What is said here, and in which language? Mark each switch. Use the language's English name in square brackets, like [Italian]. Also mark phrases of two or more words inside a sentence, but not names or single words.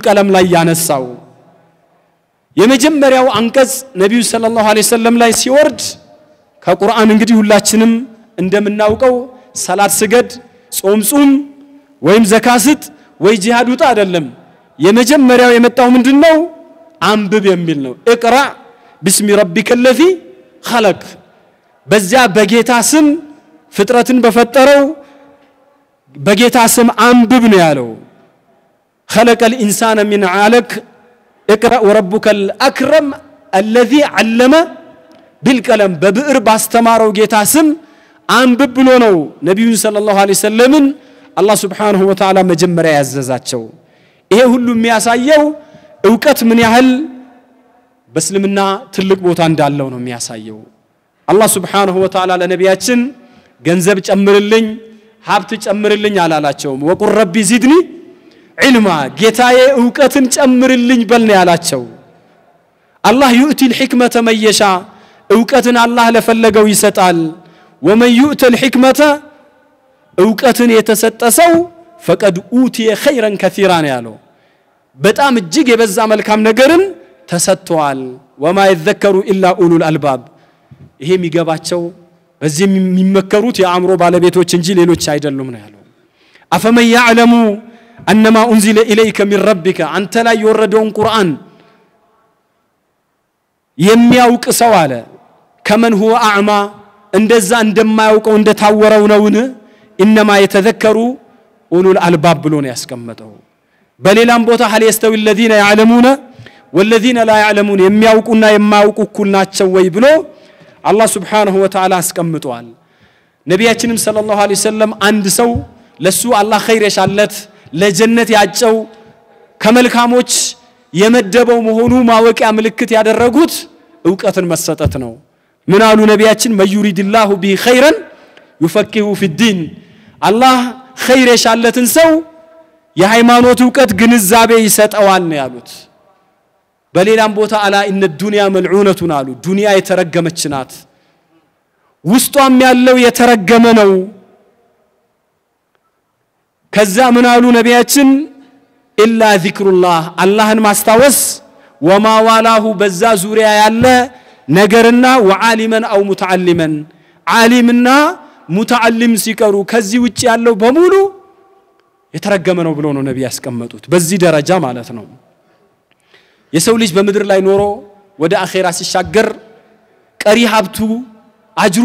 [Amharic] ቀለም ላይ ያነሳው የመጀመሪያው አንቀጽ ነብዩ [Arabic] صلى الله عليه وسلم [Amharic] ላይ ሲወርድ ከቁርአን እንግዲህ ሁላችንም እንደምናውቀው ሰላት ስገድ ጾም ወይም ዘካስት ወይ ጂሃድ ውጣ አይደለም የመጀመሪያው የመጣው ምንድነው አንብብ የሚል ነው እቅራ [Arabic] بسم ربك الذي خلق [Amharic] በዚያ በጌታ ስም ፍጥረትን በፈጠረው በጌታ ስም አንብብ ነው ያለው [Arabic] خلق الإنسان من علق اقرأ وربك الأكرم الذي علم بالقلم ببئر باستمارو [Amharic] ጌታ ስም አንብብ ብሎ ነው ነብዩ [Arabic] صلى الله عليه وسلم [Amharic] አላህ [Arabic] سبحانه وتعالى [Amharic] መጀመሪያ ያዘዛቸው ይሄ ሁሉ የሚያሳየው ዕውቀት ምን ያህል በእስልምና ትልቅ ቦታ እንዳለው ነው የሚያሳየው አላህ [Arabic] سبحانه وتعالى [Amharic] ለነቢያችን ገንዘብ ጨምርልኝ ሀብት ጨምርልኝ አላላቸውም [Arabic] وقل رب زدني علما [Amharic] ጌታዬ ዕውቀትን ጨምርልኝ በልነ ያላቸው አላህ [Arabic] يؤتي الحكمة من يشاء [Amharic] ዕውቀትን አላህ ለፈለገው ይሰጣል [Arabic] ومن يؤت الحكمة [Amharic] ዕውቀትን የተሰጠ ሰው [Arabic] فقد اوتي خيرا كثيرا [Amharic] ያለው በጣም እጅግ የበዛ መልካም ነገርን ተሰጥቷል [Arabic] وما يذكر الا اولو الالباب [Amharic] ይሄ የሚገባቸው በዚህ የሚመከሩት የአእምሮ ባለቤቶች እንጂ ሌሎች አይደሉም ነው ያለው አፈመን [Arabic] يعلم انما انزل اليك من ربك [Amharic] አንተ ላይ የወረደውን ቁርአን የሚያውቅ ሰው አለ ከመን [Arabic] هو اعمى [Amharic] እንደዛ እንደማያውቀው እንደታወረው ነውን [Arabic] انما يتذكروا اولو الالباب [Amharic] ብሎ ነው ያስቀመጠው በሌላም ቦታ [Arabic] هل يستوي الذين يعلمون والذين لا يعلمون [Amharic] የሚያውቁና የማያውቁ እኩል ናቸው ወይ ብሎ አላህ [Arabic] سبحانه وتعالى [Amharic] አስቀምጧል ነቢያችንም ሰለላሁ [Arabic] عليه وسلم [Amharic] አንድ ሰው ለሱ አላህ ኸይር የሻለት ለጀነት ያጨው ከመልካሞች የመደበው መሆኑ ማወቂያ ምልክት ያደረጉት ዕውቀትን መሰጠት ነው ምን አሉ ነቢያችን [Arabic] من يرد الله خيرا يفقهه في الدين [Amharic] አላህ ኸይር የሻለትን ሰው የሃይማኖት ዕውቀት ግንዛቤ ይሰጠዋል ነው ያሉት በሌላም ቦታ [Arabic] ألا إن الدنيا ملعونة [Amharic] አሉ ዱንያ የተረገመች ናት ውስጧም ያለው የተረገመ ነው ከዛ ምን አሉ ነቢያችን [Arabic] إلا ذكر الله [Amharic] አላህን ማስታወስ [Arabic] وما والاه [Amharic] በዛ ዙሪያ ያለ ነገርና [Arabic] وعالما أو متعلما [Amharic] ዓሊምና ሙተዓሊም ሲቀሩ ከዚህ ውጪ ያለው በሙሉ የተረገመ ነው ብሎ ነው ነብይ ያስቀመጡት በዚህ ደረጃ ማለት ነው የሰው ልጅ በመድር ላይ ኖሮ ወደ አኺራ ሲሻገር ቀሪ ሀብቱ አጅሩ